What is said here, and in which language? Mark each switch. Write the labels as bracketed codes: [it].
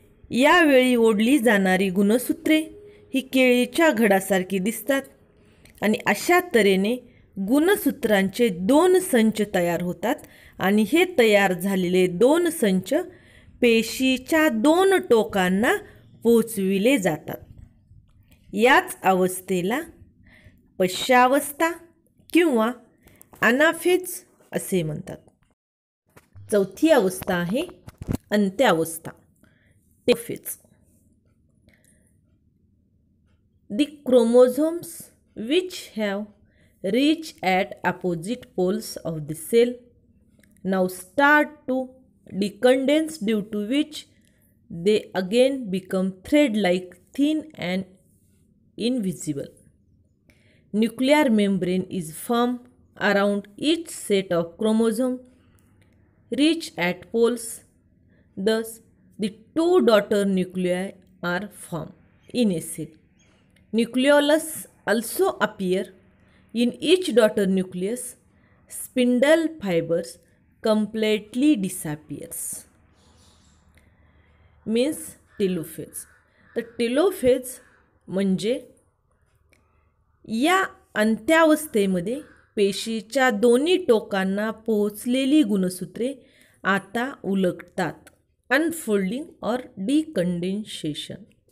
[mr] यावेळी ओढली जाणारी गुणसूत्रे ही केळीच्या घडासारखी दिसतात आणि अशा तऱ्हेने गुणसूत्रांचे 2 संच तयार होतात आणि हे तयार झालेले 2 संच पेशीच्या 2 टोकांना पोचविले जातात. याच अवस्थेला पश्चावस्था किंवा अनाफेज असे म्हणतात. चौथी अवस्था आहे अंत्यावस्था टेफेज. [en] The chromosomes which have reached at opposite poles of the cell now start to decondense, due to which they again become thread-like, thin and invisible. Nuclear membrane is formed around each set of chromosomes reached at poles. Thus, the 2 daughter nuclei are formed in a cell. Nucleolus also appear in each daughter nucleus. Spindle fibers completely disappears. Means telophase. [mr] तर telophase म्हणजे या अंत्यावस्थेमध्ये पेशीच्या दोन्ही टोकांना पोहोचलेली गुणसूत्रे आता उलगतात, [en] Unfolding और decondensation.